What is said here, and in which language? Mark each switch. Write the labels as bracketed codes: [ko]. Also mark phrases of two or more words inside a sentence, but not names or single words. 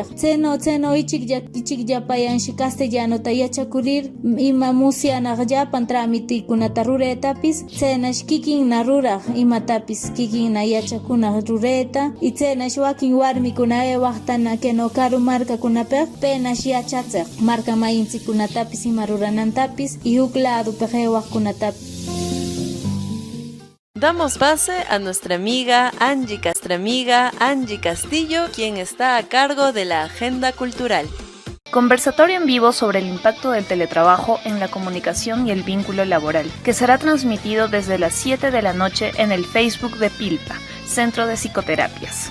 [qu] Seno ichik yapayanshi castellanota yachakurir ima musianaq yapan tramitikunata ruretapis, senash kikin na ruraq imatapis kikin na yachakunaq rureta, y tsenash wakin warmikuna ewaqtana keno karu markakunapej penash yachatzeq marka mayintsikunatapis ima ruranantapis y huk ladupej ewaqkunatapis. [es] Damos base a nuestra amiga Angie Castillo, quien está a cargo de la agenda cultural. Conversatorio en vivo sobre el impacto del teletrabajo en la comunicación y el vínculo laboral, que será transmitido desde las 7 de la noche en el Facebook de Pilpa, Centro de Psicoterapias.